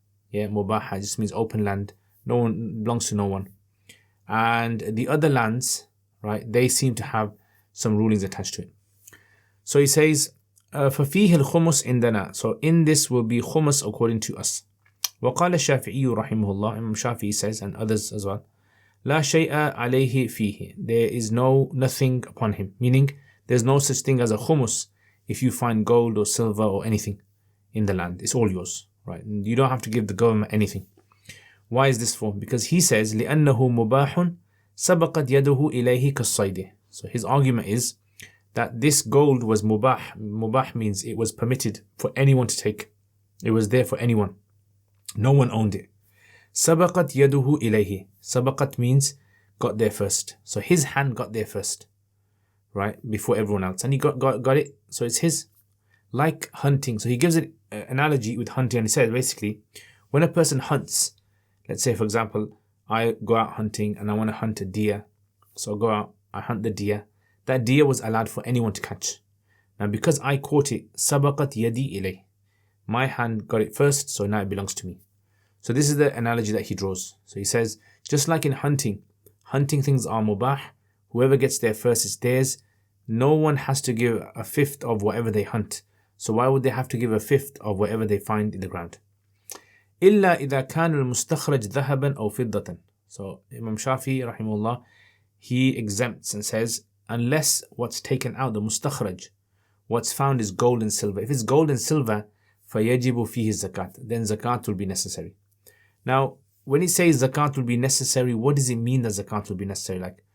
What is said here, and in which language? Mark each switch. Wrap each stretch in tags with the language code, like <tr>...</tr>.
<en>Yeah, mubaha just means open land. No one belongs to no one. And the other lands, right, they seem to have some rulings attached to it. So he says,</en> <ar>ففيه الخمس عندنا.</ar> <en>So in this will be khumus according to us.</en> <ar>وقال الشافعي رحمه الله,</ar> <en>Imam Shafi'i says, and others as well,</en> <ar>لا شيء عليه فيه.</ar> <en>There is nothing upon him. Meaning, there's no such thing as a khumus if you find gold or silver or anything in the land. It's all yours, right? You don't have to give the government anything. Why is this for? Because he says,</en> <ar>لأنه مباح سبقت يده إليه كالصيد.</ar> <en>So his argument is that this gold was mubah. Mubah means it was permitted for anyone to take. It was there for anyone. No one owned it.</en> <ar>سبقت يده إليه.</ar> <en>Sabaqat means got there first. So his hand got there first, right? Before everyone else. And he got it. So it's his. Like hunting. So he gives an analogy with hunting, and he says basically, when a person hunts, let's say for example, I go out hunting and I want to hunt a deer. So I go out, I hunt the deer. That deer was allowed for anyone to catch. Now because I caught it,</en> <ar>sabaqat yadi ilay.</ar> <en>My hand got it first, so now it belongs to me. So this is the analogy that he draws. So he says, just like in hunting things are mubah. Whoever gets there first is theirs. No one has to give a fifth of whatever they hunt. So why would they have to give a fifth of whatever they find in the ground?</en> <ar>إلا إذا كان المستخرج ذهبا أو فضة.</ar> <en>So Imam Shafi rahimahullah, he exempts and says, unless what's taken out, the mustakhraj, what's found is gold and silver. If it's gold and silver,</en> <ar>فَيَجِبُ فِيهِ الزَّكَاةِ,</ar> <en>then zakat will be necessary. Now, when he says zakat will be necessary, what does it mean that zakat will be necessary?</en>